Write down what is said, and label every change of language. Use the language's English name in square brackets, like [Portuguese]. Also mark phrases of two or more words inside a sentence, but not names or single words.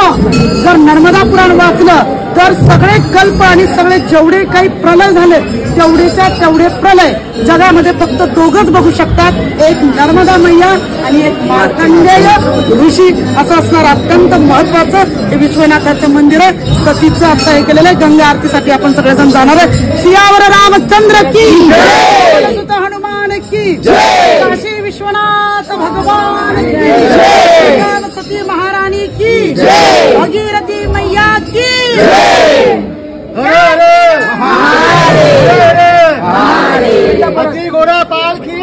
[Marathi] जर नर्मदा पुराण वाचलं तर सगळे कल्प आणि सगळे जेवढे काही प्रलय झाले तेवढेच्या तेवढे प्रलय जगामध्ये फक्त दोघच बघू शकतात, एक नर्मदा मैया आणि एक मार्कंडेय ऋषी असं असणार अत्यंत महत्वाचं हे विश्वनाथाचं मंदिर आहे। सतीचं आता हे केलेलं आहे। गंगा आरतीसाठी आपण सगळेजण जाणार आहे। [Hindi] सियावर रामचंद्र की जय, हनुमान की जय, काशी विश्वनाथ भगवान की जय, सती महारानी की जय, भगीरथी मैया की जय। हाथी घोड़ा पाल की